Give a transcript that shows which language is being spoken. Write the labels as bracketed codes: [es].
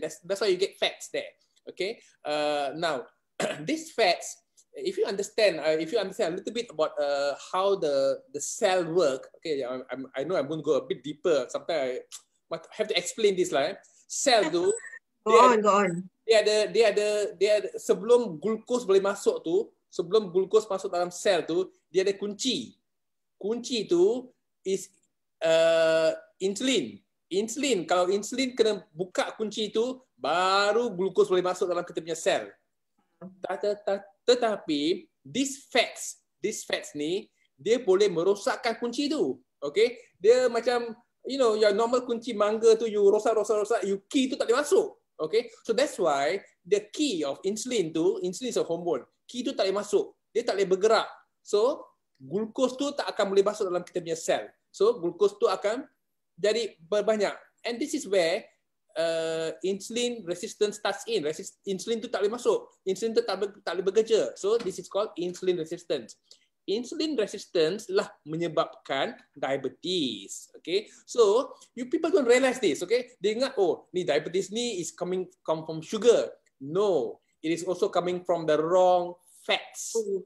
[en] That's why you get fats there. Okay. Now, these fats, if you understand a little bit about how the cell work, okay, I know I'm going to go a bit deeper. Sometimes I have to explain this lah. [ms] Cell tu, [en] go on. [ms] Dia ada sebelum glukos boleh masuk tu, sebelum glukos masuk dalam sel tu, dia ada kunci. Kunci tu is insulin. Insulin, kalau insulin kena buka kunci tu, baru glukos boleh masuk dalam kita punya sel. Tetapi these fats ni, dia boleh merosakkan kunci tu. Okay? Dia macam, you know, your normal kunci mangga tu, you rosak, you key tu tak boleh masuk. Okay? [en] So that's why the key of insulin is a hormone. [ms] Key tu tak boleh masuk. Dia tak boleh bergerak. So, glukos tu tak akan boleh masuk dalam kita punya sel. So, glukos tu akan jadi berbanyak. [en] And this is where insulin resistance starts in. [ms] Insulin tu tak boleh masuk. Insulin tu tak boleh bekerja. [en] So this is called insulin resistance. Insulin resistance [ms] lah menyebabkan diabetes. [en] Okay, so you people don't realize this. Okay, [ms] dia ingat, oh, ni diabetes ni [en] is come from sugar. No, it is also coming from the wrong fats.